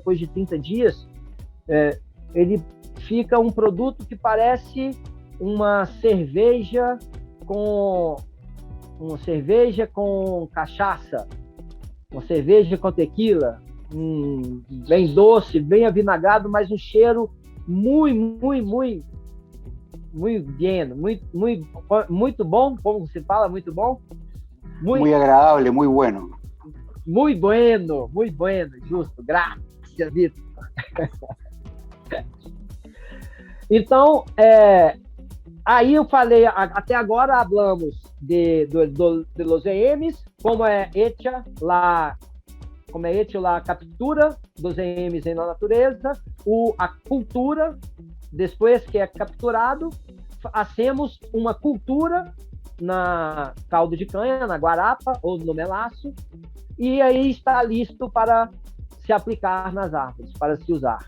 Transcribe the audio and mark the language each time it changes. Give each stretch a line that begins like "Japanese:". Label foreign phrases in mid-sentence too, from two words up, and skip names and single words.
Portuguese: Depois de 30 dias, ele fica um produto que parece uma cerveja com cachaça, uma cerveja com tequila, bem doce, bem avinagado, mas um cheiro muito bom, como se fala, muito bom.
Spanish: Muy agradable, muy bueno.
Portuguese: Muito bueno, justo, graças, Vitor. Então, aí eu falei, até agora
Spanish: hablamos de los
Portuguese: EMs, como é
Spanish: hecha la captura
Portuguese: dos EMs na natureza, a cultura, depois que é capturado, fazemos uma cultura na caldo de canha, na guarapa ou no melaço, e aí está listo para se aplicar nas árvores, para se usar.